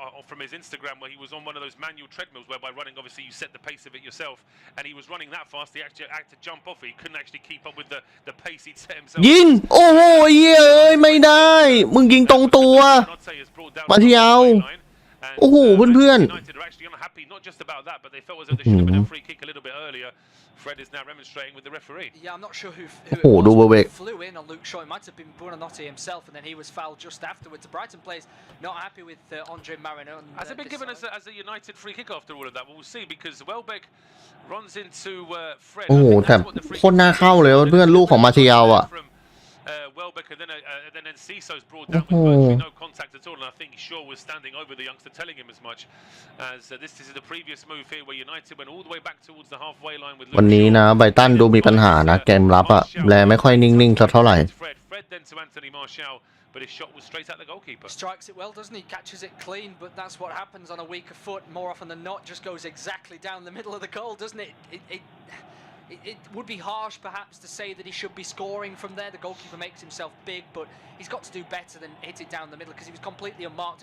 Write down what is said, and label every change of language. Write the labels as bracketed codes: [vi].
[en] from his Instagram where he was on one of those manual treadmills whereby running obviously you set the pace of it yourself and he was running that fast he actually had to jump off it he couldn't actually keep up with the pace he'd set himself [th] ยิงโอ้โหเย้ยไม่ได้มึงยิงตรงตัวมาที่เอาโอ้โหเพื่อน [en] not just about that but they felt as though there should have been a free kick a little bit earlier Fred is now remonstrating with the referee. Yeah, I'm not sure who flew in on Luke Shaw. It might have been Buonanotte himself, and then he was fouled just afterwards. The Brighton players not happy with Andre Marino. Has it been given as a United free kick after all of that? We'll see because Welbeck runs into Fred. [th] โอ้โหแต่โคตรน่าเข้าเลยเพื่อนลูกของมาเทียลอ่ะ [en] Welbeck and then Ciso's brought down with virtually no contact at all, and I think Shaw was standing over the youngster, telling him as much. As this is the previous move here, where United went all the way back towards the halfway line with. [th] วันนี้นะไบรตันดูมีปัญหานะเกมรับอะแลไม่ค่อยนิ่งๆเท่าไหร่ [en] Fred then to Anthony Martial, but his shot was straight at the goalkeeper. Strikes it well, doesn't he? Catches it clean, but that's what happens on a weaker foot. More often than not, just goes exactly down the middle of the goal, doesn't it? It would be harsh, perhaps, to say that he should be scoring from there. The goalkeeper makes himself big, but he's got to do better than hit it down the middle because he was completely unmarked.